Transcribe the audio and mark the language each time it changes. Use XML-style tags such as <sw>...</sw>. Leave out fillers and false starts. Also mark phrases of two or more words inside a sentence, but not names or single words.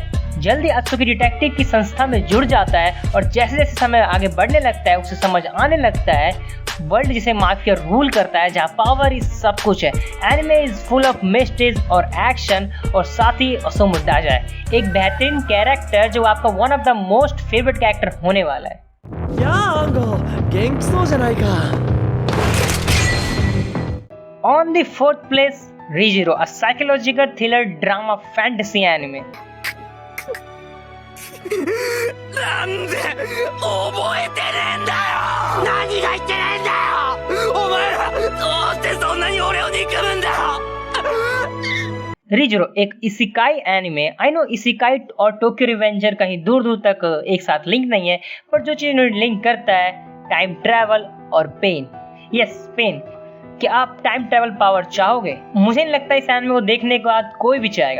<hi>जल्दी अत्सुकी डिटेक्टिव की संस्था में जुड़ जाता है और जैसे जैसे समय आगे बढ़ने लगता है उसे समझ आने लगता है वर्ल्ड जिसे</hi> <en>mafia rule</en> <hi>करता है, जहाँ पावर ही सब कुछ है।</hi> <en>anime is full of mysteries</en> <hi>और एक्शन और साथ ही ओसुमुडाजा है, एक बेहतरीन कैरेक्टर जो आपका</hi> <en>one of the most favorite character</en> <hi>होने वाला है।</hi> <en>On the fourth place, Re:Zero, a psychological thriller drama fantasy anime.</en> <ja>なんで覚えてねえんだよ。何が言ってねえんだよ。お前らどうしてそんなに俺を憎むんだよ。</ja> <hi>Re:Zero एक इसिकाई एनिमे।</hi> <en>I know</en> <hi>इसिकाई और टोक्यो रिवेंजर कहीं दूर दूर तक एक साथ लिंक नहीं है, पर जो चीज लिंक करता है</hi> <en>time travel</en> <hi>और पेन।</hi> <en>Yes, pain.</en> <hi>क्या आप</hi> <en>time travel power</en> <hi>चाहोगे? मुझे नहीं लगता इस एनिमे को देखने के बाद कोई भी चाहेगा।</hi>